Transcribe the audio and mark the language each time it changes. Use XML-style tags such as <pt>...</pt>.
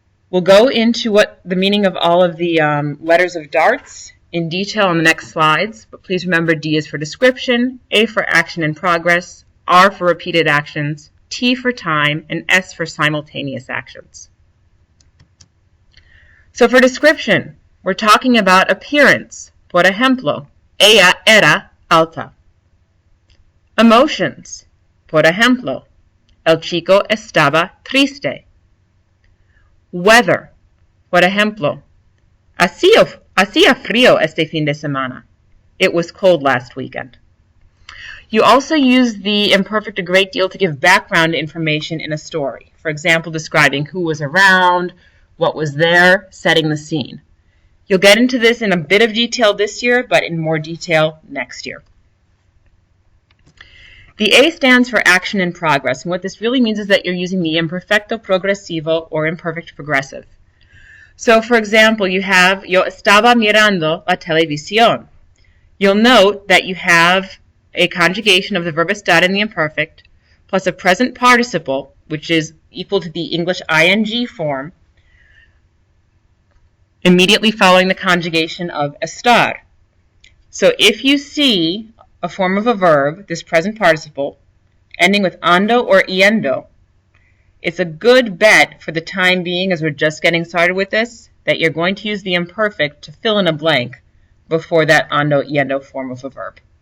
<en>We'll go into what the meaning of all of the letters of DARTS in detail on the next slides, but please remember D is for description, A for action in progress, R for repeated actions, T for time, and S for simultaneous actions. So for description, we're talking about appearance.</en> <es>Por ejemplo, ella era alta. Emotions. Por ejemplo, el chico estaba triste. Weather. Por ejemplo, hacía frío este fin de semana.</es> <en>It was cold last weekend. You also use the imperfect a great deal to give background information in a story. For example, describing who was around, what was there, setting the scene. You'll get into this in a bit of detail this year, but in more detail next year. The A stands for action in progress, and what this really means is that you're using the imperfecto progresivo or imperfect progressive. So, for example, you have</en> <es>Yo estaba mirando la televisión.</es> <en>You'll note that you have a conjugation of the verb estar in the imperfect, plus a present participle, which is equal to the English ing form, immediately following the conjugation of estar. So if you see a form of a verb, this present participle, ending with ando or yendo, it's a good bet for the time being, as we're just getting started with this, that you're going to use the imperfect to fill in a blank before that ando yendo form of a verb.</en>